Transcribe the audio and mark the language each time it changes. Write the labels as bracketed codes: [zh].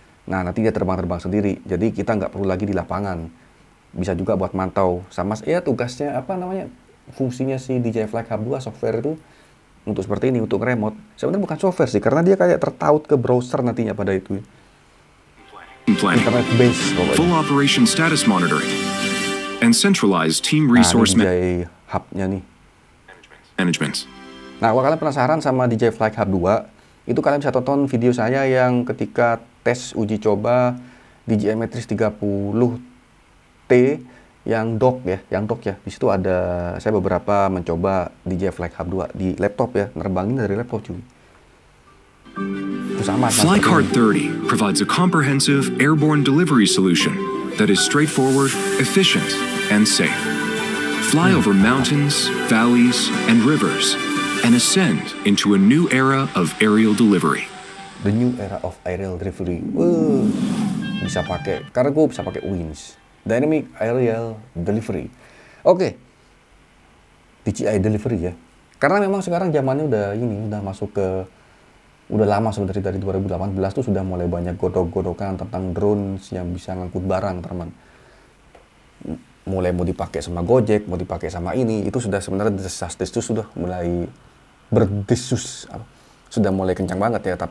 [id] Nah nanti dia terbang sendiri. Jadi kita nggak perlu lagi di lapangan. Bisa juga buat mantau sama ya tugasnya apa namanya fungsinya si DJI Flight Hub 2 software itu untuk seperti ini, untuk remote. Sebenarnya bukan software sih, karena dia kayak tertaut ke browser nantinya pada itu. [en] Planning, [id] Internet base pokoknya. [en] full operation status monitoring, and centralized team [id] Nah, [en] resource [id] ini DJI Hub-nya nih. [en] management. [id] Nah, kalau kalian penasaran sama DJI Flight Hub 2, itu kalian bisa tonton video saya yang ketika tes uji coba DJI Matrix 30T yang dock ya. Di situ ada saya beberapa mencoba DJI Flight Hub 2 di laptop ya, nerbangin dari laptop cuy. Itu sama. [en] Flycard 30 provides a comprehensive airborne delivery solution that is straightforward, efficient, and safe. Fly over mountains, valleys, and rivers, and ascend into a new era of aerial delivery. The new era of aerial delivery. [id] Bisa pakai cargo, bisa pakai winch. [en] Dynamic aerial delivery. [id] Oke. DJI delivery ya. Karena memang sekarang zamannya udah masuk ke udah lama sebenarnya dari 2018 tuh sudah mulai banyak godok-godokan tentang drone yang bisa ngangkut barang, teman. Mulai mau dipakai sama Gojek, mau dipakai sama ini, itu sudah sebenarnya desas-desus itu sudah mulai berdesus, sudah mulai kencang banget ya.